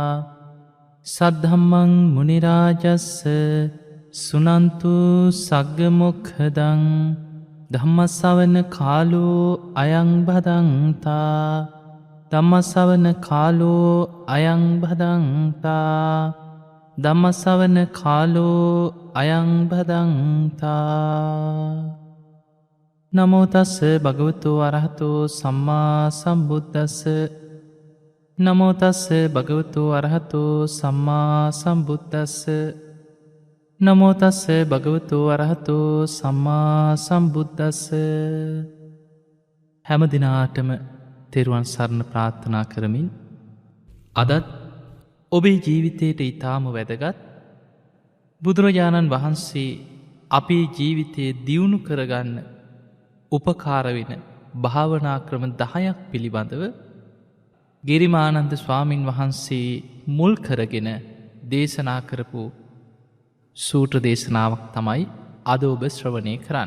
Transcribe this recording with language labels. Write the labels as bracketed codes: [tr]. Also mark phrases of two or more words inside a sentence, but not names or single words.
[pi] සද්ධම්මං මුනි රාජස්ස සුනන්තු සග්ග මොක්ඛදං ධම්මස්සවන කාලෝ අයං භදංතා ධම්මස්සවන කාලෝ අයං භදංතා ධම්මස්සවන කාලෝ අයං භදංතා. නමෝ තස්ස භගවතු අරහතෝ සම්මා සම්බුද්දස්ස. නමෝ තස්ස භගවතු අරහතෝ සම්මා සම්බුද්දස්ස. නමෝ තස්ස භගවතු අරහතෝ සම්මා සම්බුද්දස්ස. [si] හැම දිනාටම තෙරුවන් සරණ ප්‍රාර්ථනා කරමින් අදත් ඔබේ ජීවිතයට ඊටාම වැදගත් බුදුරජාණන් වහන්සේ අපේ ජීවිතයේ දියුණු කරගන්න උපකාර වෙන භාවනා ක්‍රම 10ක් පිළිබඳව ගිරිමානන්ද ස්වාමින් වහන්සේ මුල් කරගෙන දේශනා කරපු සූත්‍ර දේශනාවක් තමයි අද ඔබ ශ්‍රවණය කරන්න.